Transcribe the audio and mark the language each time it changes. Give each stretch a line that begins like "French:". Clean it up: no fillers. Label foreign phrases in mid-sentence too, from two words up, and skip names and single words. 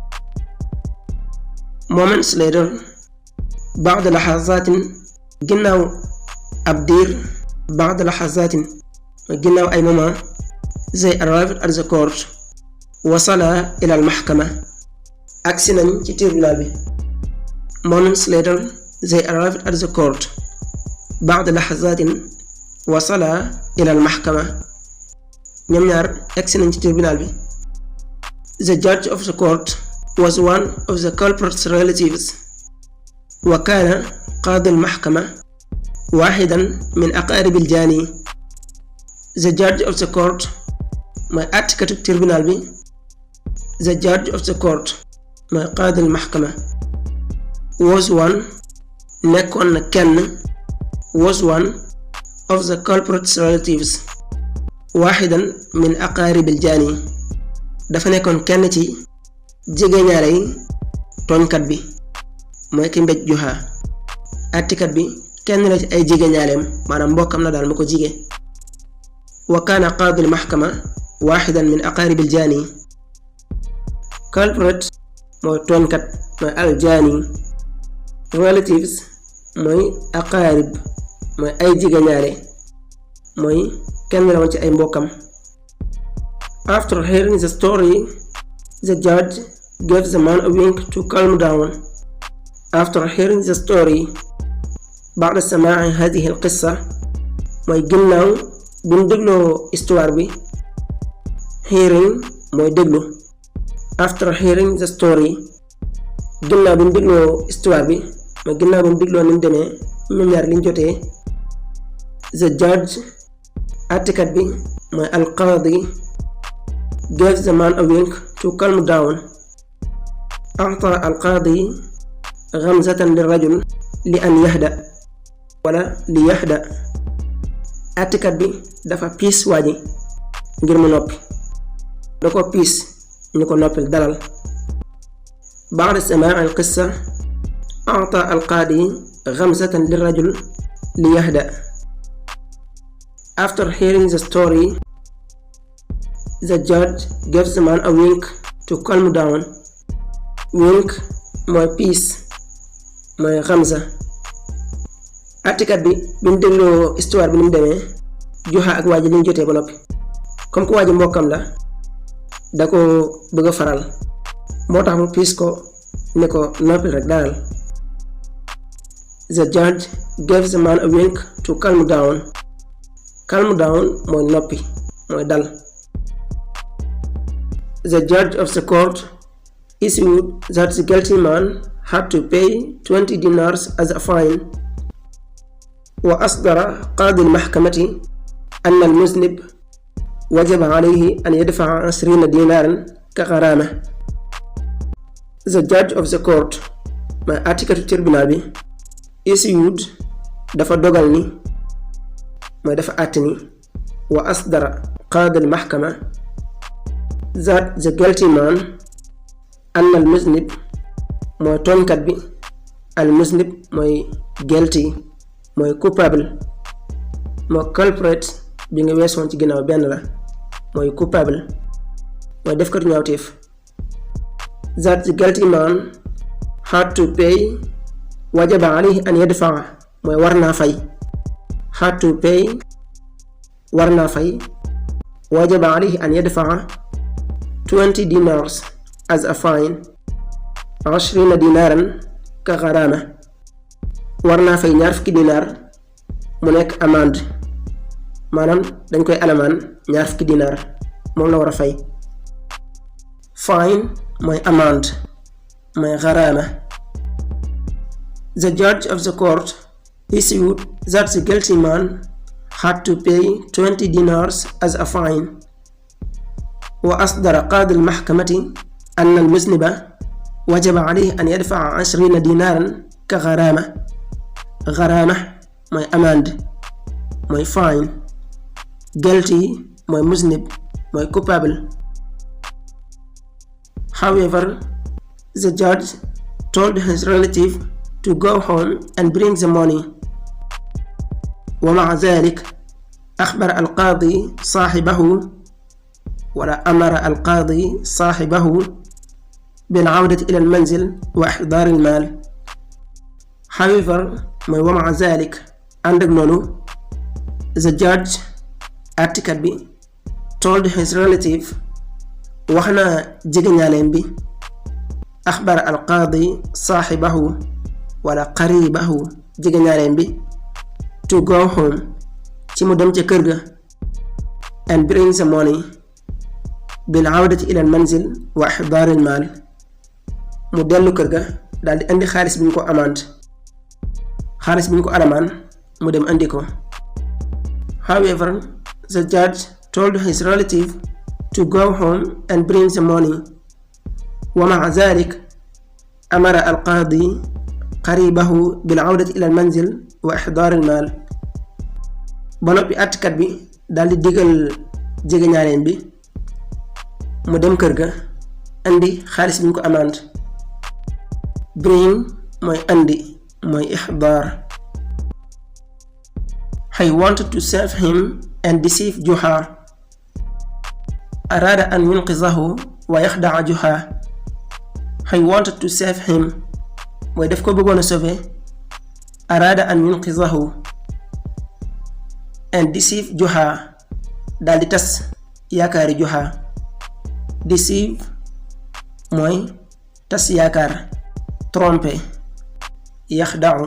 English: moments later
Arabic: بعد لحظات
Wolof: ginnaaw ab diir
Arabic: بعد لحظات
Wolof: ginnaaw ay moment
English: they arrived at the court
Arabic: وصل إلى المحكمة
Wolof: agsi nañ ci tribunal bi.
English: moments later they arrived at the court
Arabic: بعد لحظات وصل إلى المحكمة
Wolof: ñoom ñaar agsi nañ ci tribunal bi.
English: the judge of the court was one of the culprit's relatives
Arabic: وكان قاضي المحكمة واحدا من أقارب الجاني.
English: the judge of the court
Wolof: mooy àttekatu tribunal bi.
English: the judge of the court
Wolof: mooy
Arabic: قاضي المحكمة
English: was one
Wolof: nekkoon na kenn
English: was one of the culprit's relatives
Arabic: واحدا من أقارب الجاني
Wolof: dafa nekkoon kenn ci jegeñaale yi tooñkat bi mooy ki mbéj Juha. àttekat bi kenn la ci ay jegeñaaleem maanaam mbokkam la daal mu ko jige.
Arabic: وكان قاضي المحكمة واحدا من أقارب الجاني.
Wolof: culprit mooy tooñkat mooy
Arabic: الجاني.
Wolof: relatives mooy aqaarib mooy ay jegeñaale mooy kenn la woon ci ay mbokkam.
English: after hearing the story the judge gave the man a wink to calm down. after hearing the story
Arabic: بعد سماع هذه القصة
Wolof: mooy ginnaaw bu ñu dégloo histoire bi. hearing mooy déglu.
English: after hearing the story
Wolof: ginnaaw bu ñu dégloo histoire bi mooy ginnaaw bu ñu dégloo ni mu demee ñoom ñaar liñ jotee.
English: the judge
Wolof: àttekat bi mooy alqaadi
English: gave the man a wink to calm down.
Arabic: أعطى القاضي غمزة للرجل لأن يهدأ ولا ليهدأ.
Wolof: àttekat bi dafa piis waaji ngir mu noppi da ko piis ñu ko noppil dalal.
Arabic: بعد سماع القصة أعطى القاضي غمزة للرجل ليهدأ.
English: after hearing the story the judge gives the man a wink to calm down.
Wolof: wink mooy piis mooy xamsa. àttekat bi mu dégloo histoire bi ni mu demee Juha ak waa ji li ñu jotee ba noppi
French: comme que
Wolof: waa ji mbokkam la da ko bëgg a faral moo tax mu piis ko ne ko noppi rek dalal.
English: the judge gives the man a wink to calm down. calm down
Wolof: mooy noppi mooy dal.
English: the judge of the court issued that the guilty man had to pay 20 dinars as a fine.
Arabic: وأصدر قاضي المحكمة أن المذنب وجب عليه أن يدفع 20 دينارا كغرامة.
English: the judge of the court
Wolof: mooy àttekatu tribunal bi issued dafa dogal ni mooy dafa àtte ni
Arabic: وأصدر قاضي المحكمة
English: that the guilty man
Arabic: أن المذنب
Wolof: mooy tooñkat bi
Arabic: المذنب
Wolof: mooy guilty mooy coupable moo culprit bi nga weesoon ci ginnaaw benn la mooy coupable mooy defkatu ñaawteef.
English: that the guilty man had to pay
Arabic: وجب عليه أن يدفع
Wolof: mooy war naa fay.
English: had to pay
Wolof: war naa fay
Arabic: وجب عليه أن يدفع
English: 20 dinars as a fine
Arabic: 20 دينارا كغرامة
Wolof: war naa fay 20 dinar mu nekk amende maanaam dañ koy alamaan 20 dinar moom la war a fay. fine mooy amende mooy gharama.
English: the judge of the court issued that the guilty man had to pay 20 dinars as a fine.
Arabic: وأصدر قاضي المحكمة أن المذنب وجب عليه أن يدفع 20 دينارا كغرامة.
Wolof: غرامة mooy amende mooy fine. Guilty mooy muznib mooy coupable.
English: However, the judge told his relative to go home and bring the money.
Arabic: ومع ذلك أخبر القاضي صاحبه ولا أمر القاضي صاحبه بالعودة إلى المنزل وإحضار المال.
Wolof: However, mooy
Arabic: ومع ذلك
Wolof: ànd ak loolu,
English: the judge
Wolof: àttekat bi
English: told his relative
Wolof: wax na jegeñaaleem bi
Arabic: أخبر القاضي صاحبه ولا قريبه
Wolof: jegeñaaleem bi
English: to go home
Wolof: ci mu dem ca kër ga
English: and bring the money
Arabic: بالعودة إلى المنزل وإحضار المال
Wolof: mu dellu kër ga daldi indi xaalis bi ñu ko amande xaalis bi ñu ko alamaan mu dem andi ko.
English: However, the judge told his relative to go home and bring the money.
Arabic: ومع ذلك أمر القاضي قريبه بالعودة إلى المنزل وإحضار المال.
Wolof: ba noppi àttekat bi daldi digal jegeñaaleem bi mu dem kër ga andi xaalis bi ñu ko amande. Bring mooy andi mooy ihdaar.
English: He wanted to save him and deceive Juha.
Arabic: أراد أن ينقذه ويخدع جحا.
English: He wanted to save him
Wolof: mooy daf ko bëggoon a sauver.
Arabic: أراد أن ينقذه
English: and deceive Juha
Wolof: daldi tas yaakaari Juha. Deceive mooy tas yaakaar, tromper, yaxda'u.